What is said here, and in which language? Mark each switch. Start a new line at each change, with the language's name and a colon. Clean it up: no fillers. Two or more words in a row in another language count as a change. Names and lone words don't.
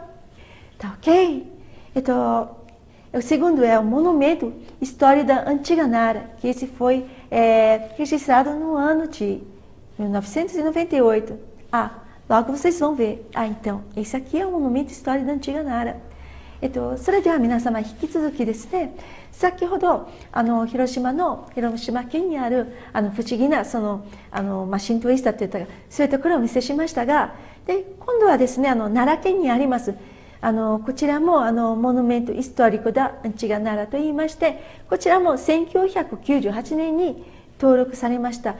Portuguese: Tá ok? Então, o segundo é o Monumento História da Antiga Nara, que esse foi registrado no ano de 1998. Logo vocês vão ver. Então, esse aqui é o Monumento História da Antiga Nara.
Japanese: それでは皆様引き続きですね、先ほど広島県にある不思議なシントイスタといったそういうところをお見せしましたが、で今度はですね奈良県にありますこちらもモニュメントヒストリコダアンチガナラといいまして、こちらも1998年に登録されました。